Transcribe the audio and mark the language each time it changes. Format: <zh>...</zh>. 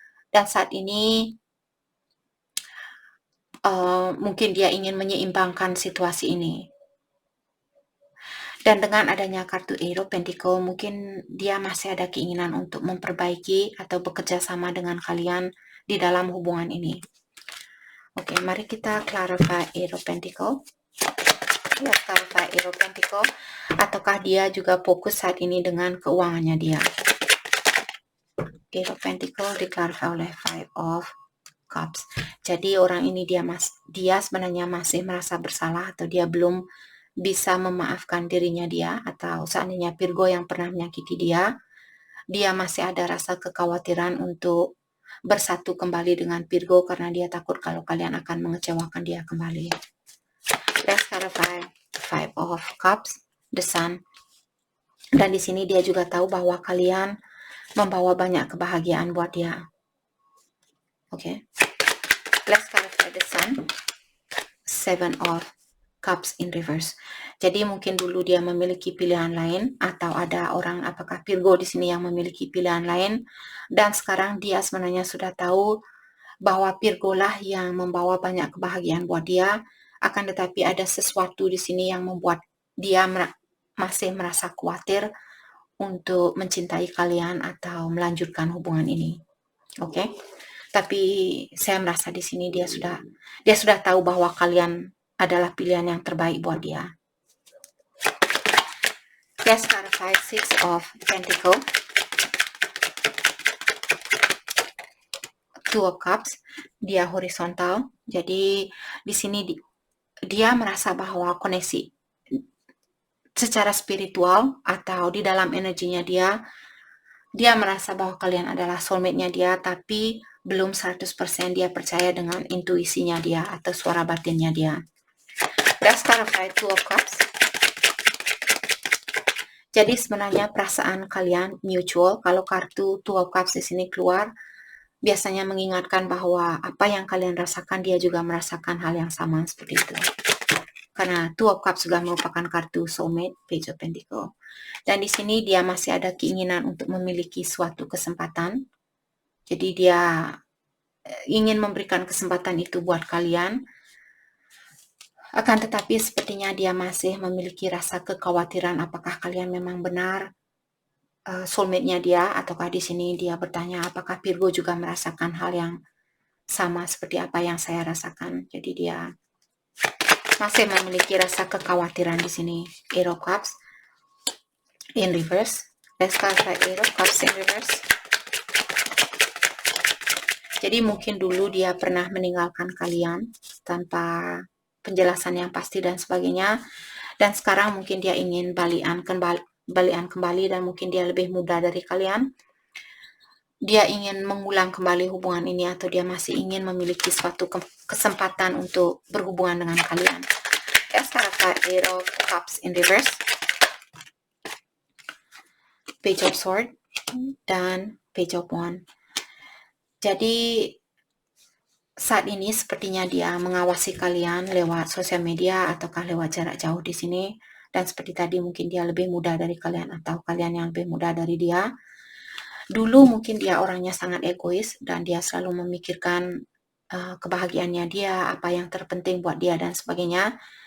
<id>Dan saat ini mungkin dia ingin menyeimbangkan situasi ini. Dan dengan adanya kartu Eight of Pentacle, mungkin dia masih ada keinginan untuk memperbaiki atau bekerja sama dengan kalian di dalam hubungan ini. Oke, mari kita clarify Eight of Pentacle.</id> <en>Let's clarify Eight of Pentacle.</en> <id>Ataukah dia juga fokus saat ini dengan keuangannya dia? Eight of Pentacle diklarify oleh Five of Cups. Jadi orang ini dia sebenarnya masih merasa bersalah, atau dia belum bisa memaafkan dirinya dia, atau seandainya Virgo yang pernah menyakiti dia masih ada rasa kekhawatiran untuk bersatu kembali dengan Virgo karena dia takut kalau kalian akan mengecewakan dia kembali.</id> <en>Let's clarify Five of Cups, the Sun.</en> <id>Dan di sini dia juga tahu bahwa kalian membawa banyak kebahagiaan buat dia. Oke.</id> <en>Let's clarify the Sun, Seven of Cups in reverse.</en> <id>Jadi mungkin dulu dia memiliki pilihan lain, atau ada orang, apakah Virgo di sini yang memiliki pilihan lain, dan sekarang dia sebenarnya sudah tahu bahwa Virgo lah yang membawa banyak kebahagiaan buat dia. Akan tetapi ada sesuatu di sini yang membuat dia masih merasa khawatir untuk mencintai kalian atau melanjutkan hubungan ini. Oke? Tapi saya merasa di sini dia sudah tahu bahwa kalian adalah pilihan yang terbaik buat dia.</id> <en>Let's clarify Six of Pentacle, Two of Cups,</en> <id>dia horizontal. Jadi di sini dia merasa bahwa koneksi secara spiritual atau di dalam energinya dia merasa bahwa kalian adalah soulmate-nya dia, tapi belum 100% dia percaya dengan intuisinya dia atau suara batinnya dia.</id> <en>Let's clarify Two of Cups.</en> <id>Jadi sebenarnya perasaan kalian mutual. Kalau kartu Two of Cups di sini keluar, biasanya mengingatkan bahwa apa yang kalian rasakan dia juga merasakan hal yang sama seperti itu. Karena Two of Cups juga merupakan kartu soulmate, Page of Pentacle. Dan di sini dia masih ada keinginan untuk memiliki suatu kesempatan. Jadi dia ingin memberikan kesempatan itu buat kalian. Akan tetapi sepertinya dia masih memiliki rasa kekhawatiran apakah kalian memang benar soulmate-nya dia, ataukah di sini dia bertanya apakah Virgo juga merasakan hal yang sama seperti apa yang saya rasakan. Jadi dia masih memiliki rasa kekhawatiran di sini.</id> <en>Eight of Cups in reverse. Let's clarify Eight of Cups in reverse.</en> <id>Jadi mungkin dulu dia pernah meninggalkan kalian tanpa penjelasan yang pasti dan sebagainya. Dan sekarang mungkin dia ingin balian kembali dan mungkin dia lebih muda dari kalian. Dia ingin mengulang kembali hubungan ini, atau dia masih ingin memiliki suatu kesempatan untuk berhubungan dengan kalian.</id> <en>Let's clarify Eight of Cups in reverse, Page of Swords,</en> <id>dan</id> <en>Page of Wands.</en> <id>Jadi saat ini sepertinya dia mengawasi kalian lewat sosial media ataukah lewat jarak jauh di sini. Dan seperti tadi mungkin dia lebih muda dari kalian atau kalian yang lebih muda dari dia. Dulu mungkin dia orangnya sangat egois dan dia selalu memikirkan kebahagiaannya dia, apa yang terpenting buat dia dan sebagainya.</id>